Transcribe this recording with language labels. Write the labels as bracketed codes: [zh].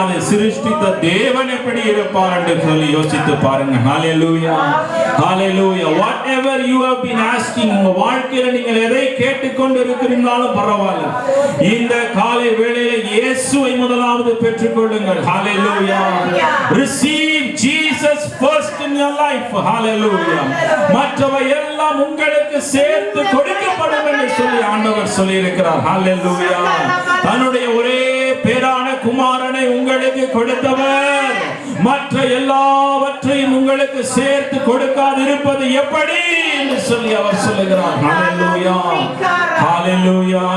[ta] அதை சிருஷ்டித்த தேவன் எப்படி இருப்பார் என்று சொல்லி யோசித்து பாருங்க. ஹல்லேலூயா. ஹல்லேலூயா. [en] whatever you have been asking, [ta] உங்க வாழ்க்கையில நீங்கள் எதை கேட்டுக்கொண்டு இருக்கிறீர்களாலும் பரவாயில்லை, இந்த காலை வேளையில இயேசுவை முதலாவது பெற்றுக்கொள்ளுங்கள். ஹல்லேலூயா. [en] receive Jesus first in your life. [ta] ஹல்லேலூயா. மற்றவை எல்லாம் உங்களுக்கு சேர்த்து கொடுக்கப்படும் என்று சொல்லி ஆண்டவர் சொல்லி இருக்கிறார். ஹல்லேலூயா. தன்னுடைய ஒரே பேரான குமாரனை உங்களுக்கு கொடுத்தவர் மற்ற எல்லாவற்றையும் உங்களுக்கு சேர்த்து கொடுக்காதிருப்பது எப்படி என்று சொல்லி அவர் சொல்லுகிறார். ஹல்லேலூயா. ஹல்லேலூயா.